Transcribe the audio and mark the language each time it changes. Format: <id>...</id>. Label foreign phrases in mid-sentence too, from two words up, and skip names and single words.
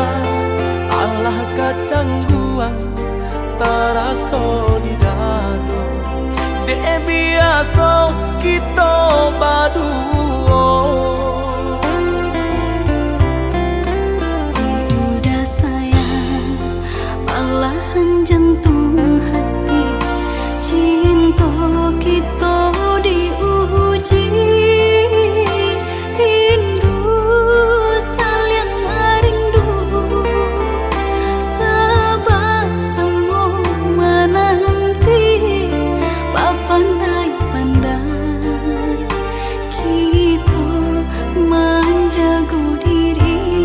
<min>Alah kacang guang taraso di dado, dek biasa kita berdua.</min> <id>Udah sayang, malahan jantung hati, cinta kita diuji. Rindu saling rindu, sebab semua menanti. Pandai-pandai kita menjaga diri.</id>